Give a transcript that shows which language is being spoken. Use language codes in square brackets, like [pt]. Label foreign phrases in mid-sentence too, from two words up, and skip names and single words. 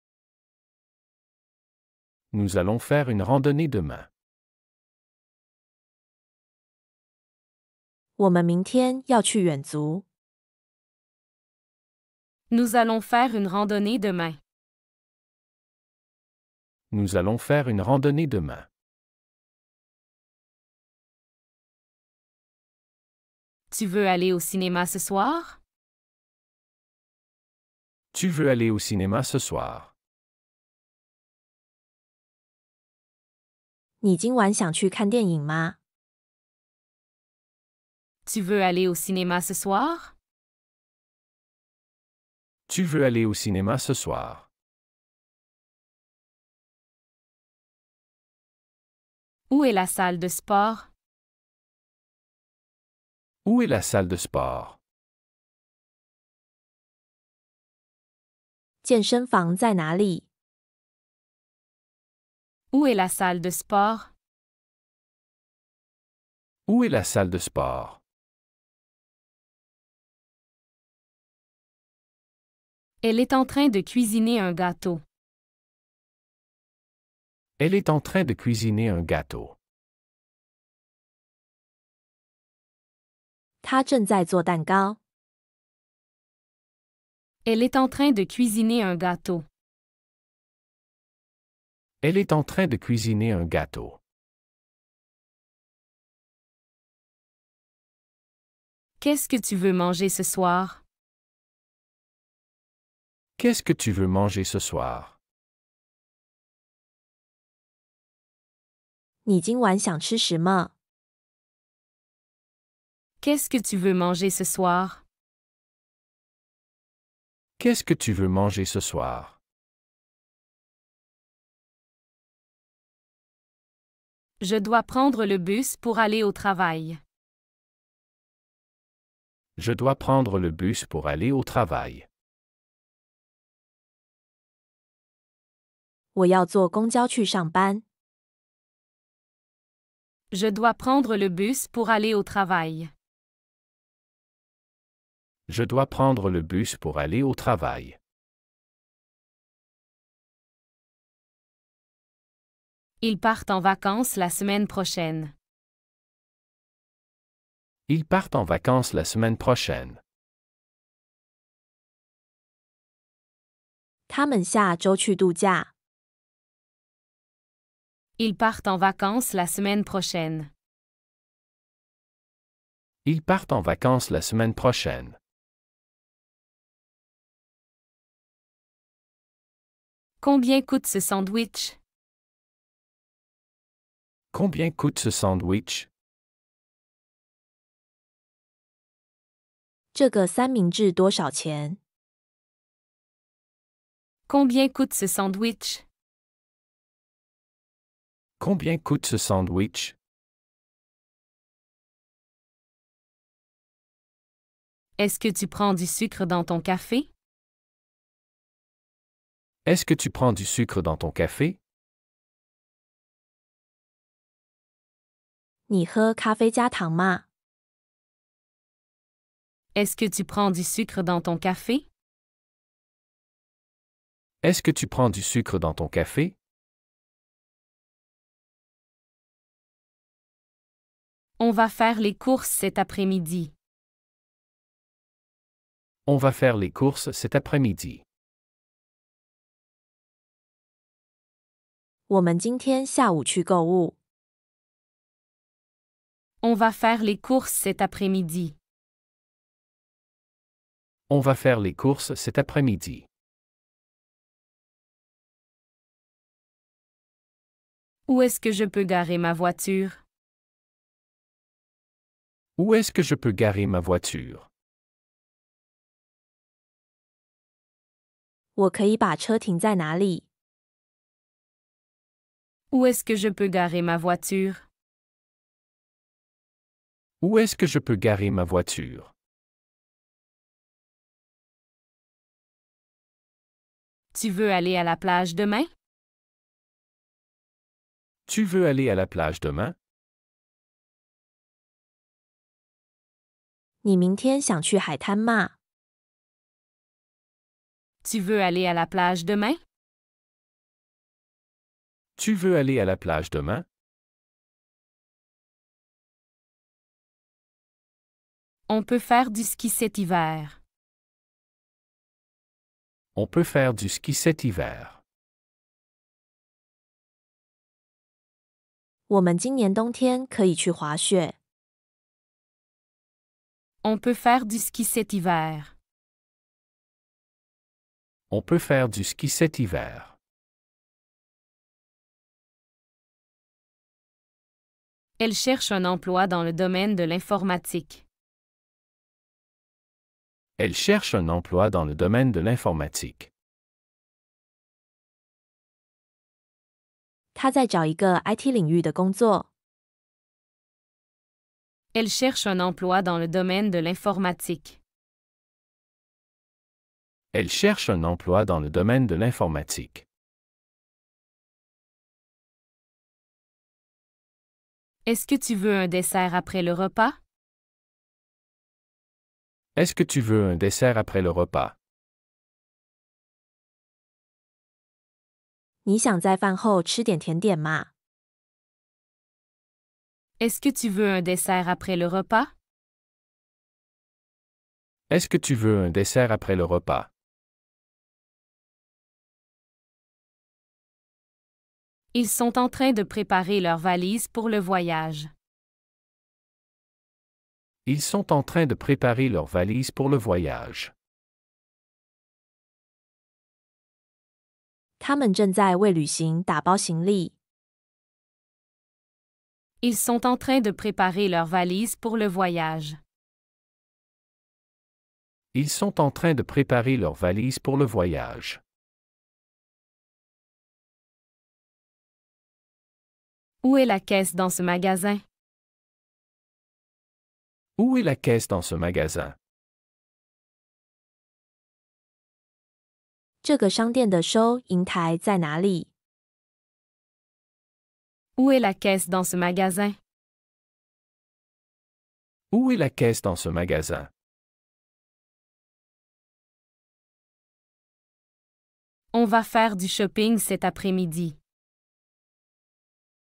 [fr] Nous allons faire une randonnée demain. [zh] 我们明天要去远足。 [fr] Nous allons faire une randonnée demain. Nous allons faire une randonnée demain. Tu veux aller au cinéma ce soir? Tu veux aller au cinéma ce soir? [zh] 你今晚想去看电影吗？ [fr] Tu veux aller au cinéma ce soir? Tu veux aller au cinéma ce soir? Où est la salle de sport? Où est la salle de sport? [zh] 健身房在哪里？ [fr] Où est la salle de sport? Où est la salle de sport? Elle est en train de cuisiner un gâteau. Elle est en train de cuisiner un gâteau. [zh] 他正在做蛋糕。 [fr] Elle est en train de cuisiner un gâteau. Elle est en train de cuisiner un gâteau. Qu'est-ce que tu veux manger ce soir? Qu'est-ce que tu veux manger ce soir? [zh] 你今晚想吃什么？ [fr] Qu'est-ce que tu veux manger ce soir? Qu'est-ce que tu veux manger ce soir? Je dois prendre le bus pour aller au travail. Je dois prendre le bus pour aller au travail. [zh] 我要坐公交去上班。 [fr] Je dois prendre le bus pour aller au travail. Je dois prendre le bus pour aller au travail. Ils partent en vacances la semaine prochaine. Ils partent en vacances la semaine prochaine. [zh] 他们下周去度假。 [fr] Ils partent en vacances la semaine prochaine. Ils partent en vacances la semaine prochaine. Combien coûte ce sandwich? Combien coûte ce sandwich? [zh] 这个三明治多少钱？ [fr] Combien coûte ce sandwich? Combien coûte ce sandwich? Est-ce que tu prends du sucre dans ton café? Est-ce que tu prends du sucre dans ton café? [zh] 你喝咖啡加糖吗？ [fr] Est-ce que tu prends du sucre dans ton café? Est-ce que tu prends du sucre dans ton café? On va faire les courses cet après-midi. On va faire les courses cet après-midi. [zh] 我们今天下午去购物。 [fr] On va faire les courses cet après-midi. On va faire les courses cet après-midi. Où est-ce que je peux garer ma voiture? Où est-ce que je peux garer ma voiture? [zh] 我可以把车停在哪里？ [fr] Où est-ce que je peux garer ma voiture? Où est-ce que je peux garer ma voiture? Tu veux aller à la plage demain? Tu veux aller à la plage demain? [zh] 你明天想去海滩吗？ [fr] Tu veux aller à la plage demain? Tu veux aller à la plage demain? On peut faire du ski cet hiver. On peut faire du ski cet hiver. [zh] 我们今年冬天可以去滑雪。 [fr] On peut faire du ski cet hiver. On peut faire du ski cet hiver. Elle cherche un emploi dans le domaine de l'informatique. Elle cherche un emploi dans le domaine de l'informatique. [zh] 他在找一个 IT 领域的工作。 [fr] Elle cherche un emploi dans le domaine de l'informatique. Elle cherche un emploi dans le domaine de l'informatique. Est-ce que tu veux un dessert après le repas? Est-ce que tu veux un dessert après le repas? [zh] 你想在饭后吃点甜点吗？ [fr] Est-ce que tu veux un dessert après le repas? Est-ce que tu veux un dessert après le repas? Ils sont en train de préparer leurs valises pour le voyage. Ils sont en train de préparer leurs valises pour le voyage. [zh] 他们正在为旅行打包行李。 [fr] Ils sont en train de préparer leurs valises pour le voyage. Ils sont en train de préparer leurs valises pour le voyage. Où est la caisse dans ce magasin? Où est la caisse dans ce magasin? [zh] 这个商店的收银台在哪里？ [fr] Où est la caisse dans ce magasin? Où est la caisse dans ce magasin? On va faire du shopping cet après-midi.